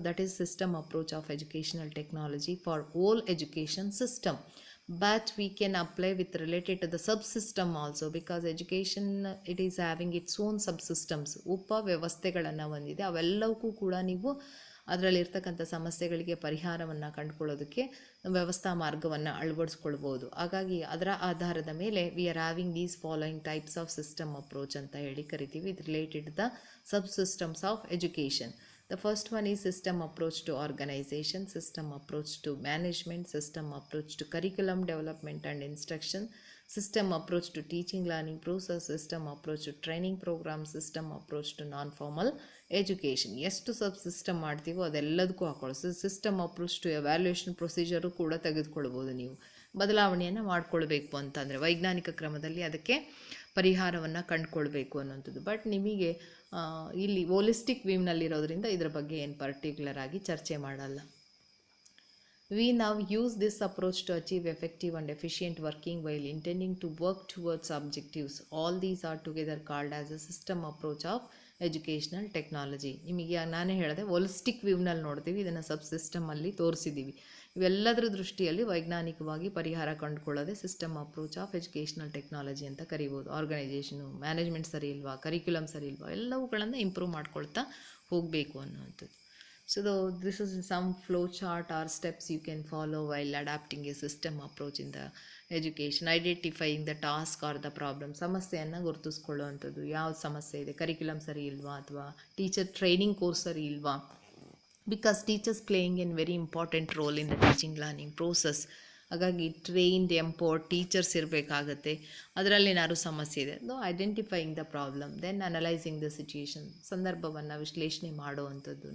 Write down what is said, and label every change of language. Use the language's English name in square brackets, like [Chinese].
[English] That is system approach of educational technology for all education system. But we can apply with related to the subsystem also, because education it is having its own subsystems. [Kannada] ಉಪ ವ್ಯವಸ್ಥೆಗಳನ್ನು ಹೊಂದಿದೆ. ಅವೆಲ್ಲವಕ್ಕೂ ಕೂಡ ನೀವು ಅದರಲ್ಲಿರ್ತಕ್ಕಂಥ ಸಮಸ್ಯೆಗಳಿಗೆ ಪರಿಹಾರವನ್ನು ಕಂಡುಕೊಳ್ಳೋದಕ್ಕೆ ವ್ಯವಸ್ಥಾ ಮಾರ್ಗವನ್ನು ಅಳವಡಿಸ್ಕೊಳ್ಬೋದು. ಹಾಗಾಗಿ ಅದರ ಆಧಾರದ ಮೇಲೆ [English] we are having these following types of system approach [Kannada] ಅಂತ ಹೇಳಿ ಕರಿತೀವಿ. [English] With related the subsystems of education. The first one is system approach to organization, system approach to management, system approach to curriculum development and instruction, system approach to teaching learning process, system approach to training program, system approach to non-formal education. [Kannada] ಎಷ್ಟು ಸಬ್ system ಮಾಡ್ತೀವೋ ಅದೆಲ್ಲದಕ್ಕೂ ಹಾಕೊಳ್ಳಿ. System approach to evaluation procedure ಕೂಡ ತೆಗೆದುಕೊಳ್ಬೋದು. ನೀವು ಬದಲಾವಣೆಯನ್ನು ಮಾಡಿಕೊಳ್ಬೇಕು ಅಂತಂದರೆ ವೈಜ್ಞಾನಿಕ ಕ್ರಮದಲ್ಲಿ ಅದಕ್ಕೆ ಪರಿಹಾರವನ್ನು ಕಂಡುಕೊಳ್ಬೇಕು ಅನ್ನೋಂಥದ್ದು. ಬಟ್ ನಿಮಗೆ ಇಲ್ಲಿ ಹೋಲಿಸ್ಟಿಕ್ ವ್ಯೂನಲ್ಲಿರೋದ್ರಿಂದ ಇದರ ಬಗ್ಗೆ ಏನು ಪರ್ಟಿಕ್ಯುಲರ್ ಆಗಿ ಚರ್ಚೆ ಮಾಡಲ್ಲ. [English] We now use this approach to achieve effective and efficient working while intending to work towards objectives. All these are together called as a system approach of educational technology. [Kannada] ನಿಮಗೆ ನಾನೇ ಹೇಳಿದೆ, holistic ವ್ಯೂನಲ್ಲಿ ನೋಡ್ತೀವಿ, ಇದನ್ನು ಸಬ್ ಸಿಸ್ಟಮಲ್ಲಿ ತೋರಿಸಿದ್ದೀವಿ. ಇವೆಲ್ಲದರ ದೃಷ್ಟಿಯಲ್ಲಿ ವೈಜ್ಞಾನಿಕವಾಗಿ ಪರಿಹಾರ ಕಂಡುಕೊಳ್ಳೋದೆ system approach of educational technology ಅಂತ ಕರಿಬೋದು. ಆರ್ಗನೈಜೇಷನು, ಮ್ಯಾನೇಜ್ಮೆಂಟ್ ಸರಿ ಇಲ್ವಾ, ಕರಿಕ್ಯುಲಮ್ ಸರಿ ಇಲ್ವಾ, ಎಲ್ಲವುಗಳನ್ನು ಇಂಪ್ರೂವ್ ಮಾಡ್ಕೊಳ್ತಾ ಹೋಗಬೇಕು ಅನ್ನುವಂಥದ್ದು. [English] So this is some flow chart or steps you can follow while adapting a system approach in the education. Identifying the task or the problem, [Kannada] ಸಮಸ್ಯೆಯನ್ನು ಗುರುತಿಸ್ಕೊಳ್ಳುವಂಥದ್ದು. ಯಾವ ಸಮಸ್ಯೆ ಇದೆ, ಕರಿಕ್ಯುಲಮ್ ಸರಿ ಇಲ್ವಾ [English] ಅಥವಾ teacher training course ಸರಿ ಇಲ್ವಾ, because teachers playing an very important role in the teaching learning process. [Kannada] ಹಾಗಾಗಿ ಟ್ರೈನ್ಡ್ ಎಂಪೋರ್ಡ್ ಟೀಚರ್ಸ್ ಇರಬೇಕಾಗತ್ತೆ. ಅದರಲ್ಲಿ ಏನಾದ್ರು ಸಮಸ್ಯೆ ಇದೆ, [English] identifying the problem, then analysing the situation, [Kannada] ಸಂದರ್ಭವನ್ನು ವಿಶ್ಲೇಷಣೆ ಮಾಡುವಂಥದ್ದು.